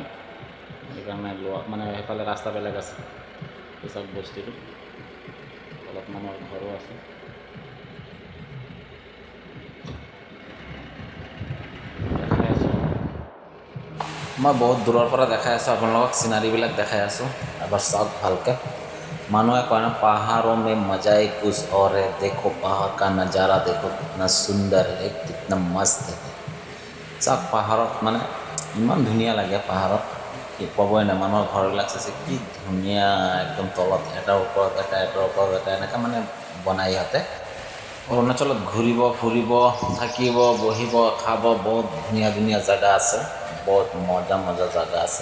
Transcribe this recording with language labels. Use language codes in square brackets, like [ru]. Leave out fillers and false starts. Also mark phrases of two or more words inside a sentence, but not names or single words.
[as] সেইকাৰণে লোৱা, মানে সেইফালে ৰাস্তা বেলেগ আছে। এই চাওক বস্তুটো, অলপ মানুহৰ ঘৰো আছে। দেখাই আছোঁ, মই বহুত দূৰৰ পৰা দেখাই আছোঁ আপোনালোকক, চিনাৰীবিলাক দেখাই আছোঁ। এবাৰ চাওক ভালকৈ। মানুহে কয় না, [hi] পাহাড়ों में मजा ही कुछ और है, देखो पहाड़ का नज़ारा देखो कितना सुंदर है, कितना मस्त है। [as] চাওক পাহাৰত মানে ইমান ধুনীয়া লাগে, পাহাৰত কি ক'বই নাই। মানুহৰ ঘৰবিলাক চাইছে কি ধুনীয়া, একদম তলত এটাৰ ওপৰত এটা, এটাৰ ওপৰত এটা, এনেকৈ মানে বনাই ইহঁতে। অৰুণাচলত ঘূৰিব ফুৰিব, থাকিব, বহিব, খাব, বহুত ধুনীয়া ধুনীয়া জেগা আছে, বহুত মজা মজা জেগা আছে।